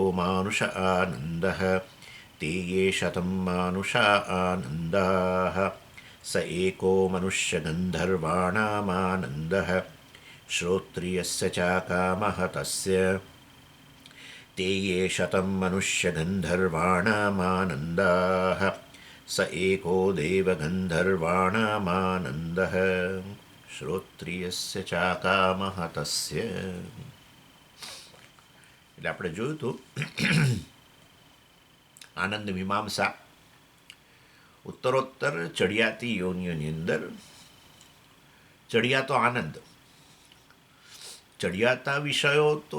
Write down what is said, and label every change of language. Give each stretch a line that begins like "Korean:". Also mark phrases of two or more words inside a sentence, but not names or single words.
Sanskrit: मानुष आनन्दः ते ये शतं मानुषा आनन्दाः स एको मनुष्यगन्धर्वाणामानन्दः श्रोत्रियस्य चाकामः तस्य ते ये शतं मनुष्यगन्धर्वाणामानन्दाः स एको देवगन्धर्वाणामानन्दः શ્રોત્રિયસ્ય ચાકામહ તસ્ય.
Gujarati: એટલે આપણે જોયું હતું આનંદ મીમાંસા ઉત્તરોત્તર ચડિયાતી યોનિઓની અંદર ચડિયાતો આનંદ ચડિયાતા વિષયો તો